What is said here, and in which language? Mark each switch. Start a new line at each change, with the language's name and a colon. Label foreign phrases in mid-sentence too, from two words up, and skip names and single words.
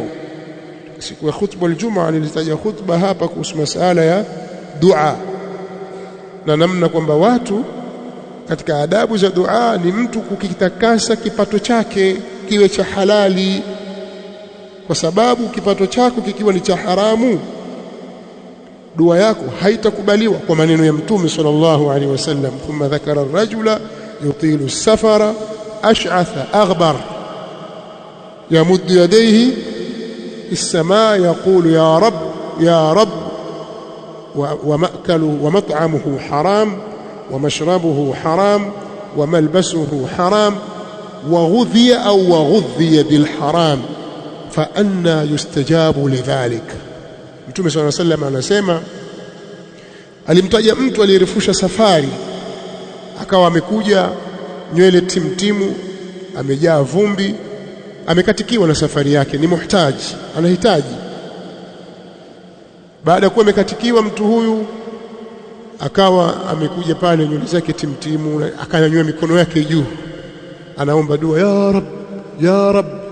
Swahili: Siku ya khutba al-Jum'a nilitaja khutba hapa kuhusu masala ya dua na namna kwamba watu katika adabu za dua ni mtu kukitakasa kipato chake kiwe cha halali, kwa sababu kipato chako kikiwa ni cha haramu dua yako haitakubaliwa, kwa maneno ya Mtume
Arabic: صلى الله عليه وسلم. ثم ذكر الرجل يطيل السفر أشعث أغبر يمد يديه السماء يقول يا رب يا رب ومأكله ومطعمه حرام ومشربه حرام وملبسه حرام وغذي أو وغذي بالحرام فأنى يستجاب لذلك.
Swahili: Mtume
Arabic: صلى الله عليه وسلم
Swahili: anasema, alimtaja mtu aliyerefusha safari akawa amekuja nywele timtimu, amejaa vumbi, amekatikiwa na safari yake, ni muhtaji, anahitaji. Baada ya kuwa amekatikiwa mtu huyu akawa amekuja pale nywele zake timtimu, akanyanyua mikono yake juu, anaomba dua,
Arabic: يا رب يا رب.